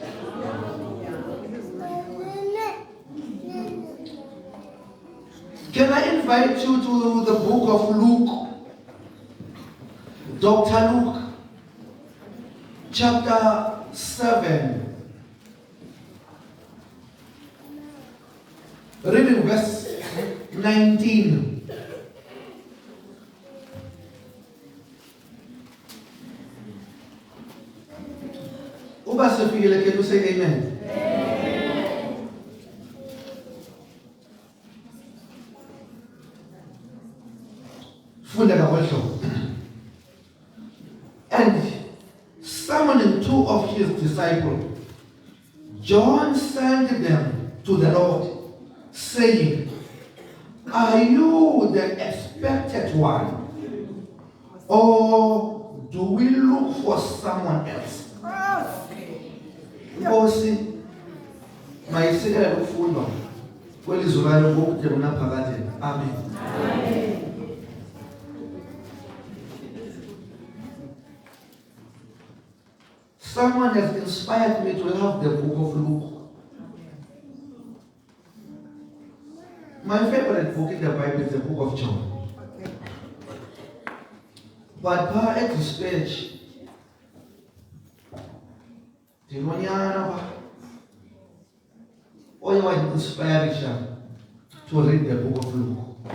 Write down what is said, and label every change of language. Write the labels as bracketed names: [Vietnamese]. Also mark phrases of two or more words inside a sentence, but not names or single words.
[English] Can I invite you to the book of Luke? Dr. Luke, chapter 7. Reading verse 19. [Xhosa] Uba sifikile, [English] can you say amen? [Xhosa] Amen. Funda kakhulu. [English] And summoning two of his disciples, John sent them to the Lord, saying, are you the expected one? Or do we look for someone else? [Xhosa] Nkosi mayisikela ukufundwa kwelizwi layo kokudebona phakathi. Amen. [English] Someone has inspired me to love the book of Luke. My favorite book in the Bible is the book of John. But at this stage, do you know or you want inspiration to read the book of Luke?